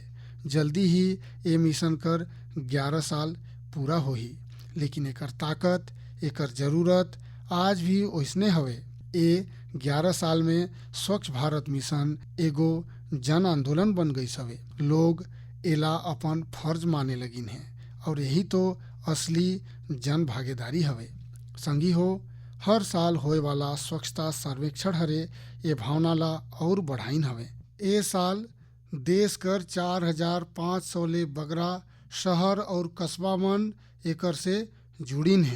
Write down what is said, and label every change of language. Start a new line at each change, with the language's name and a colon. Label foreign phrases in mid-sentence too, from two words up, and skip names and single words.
Surgujia: जल्दी ही ए मिशन कर 11 साल पूरा होही, लेकिन एकर ताकत, एकर जरूरत आज भी ओइसने हवे। ए 11 साल में स्वच्छ भारत मिशन एगो जन आंदोलन बन गई हवे। लोग एला अपन फर्ज माने लगिन है और यही तो असली जन भागीदारी हवे। संगी हो, हर साल होए वाला स्वच्छता सर्वेक्षण हरे ये भावना ला और बढ़ाइन हवे। ए साल देश कर 4500 ले बगरा शहर और कस्बा मन एकर से जुड़िन है।